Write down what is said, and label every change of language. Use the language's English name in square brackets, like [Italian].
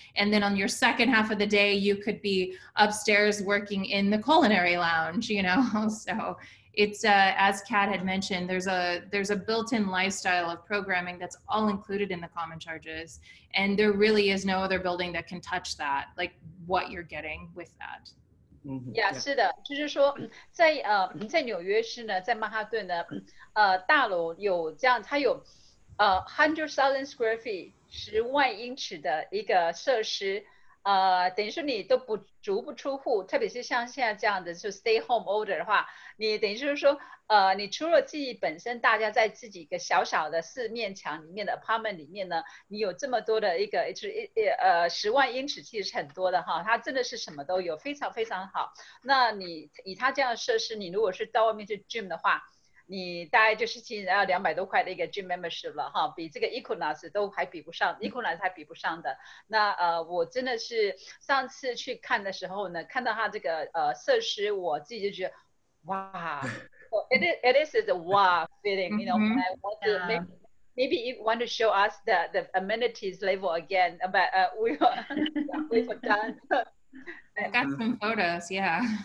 [English] And then on your second half of the day, you could be upstairs working in the culinary lounge, So it's, as Kat had mentioned, there's a built-in lifestyle of programming that's all included in the common charges. And there really is no other building that can touch that, like what you're getting with that. [Chinese] Yeah, 是的，就是说在纽约市呢，在曼哈顿呢，大楼有这样，它有100,000 square feet 10万英尺的一个设施。等于说你都足不出户，特别是像现在这样的就 [English] stay home order [Chinese] 的话，你等于就是说，你除了自己本身，大家在自己一个小小的4面墙里面的 apartment 里面呢，你有这么多的一个就是10万英尺，其实是很多的哈，它真的是什么都有，非常非常好。那你以它这样的设施，你如果是到外面去 gym 的话，你大概就是其实要200多块的一个 gym membership 了哈，比这个 Equinox 都还比不上 ，Equinox 还比不上的。那我真的是上次去看的时候呢，看到它这个设施，我自己就觉得哇。 [English] It is a wow feeling, you know. When I want to maybe you want to show us the amenities level again, but we've done. I've got some photos, yeah.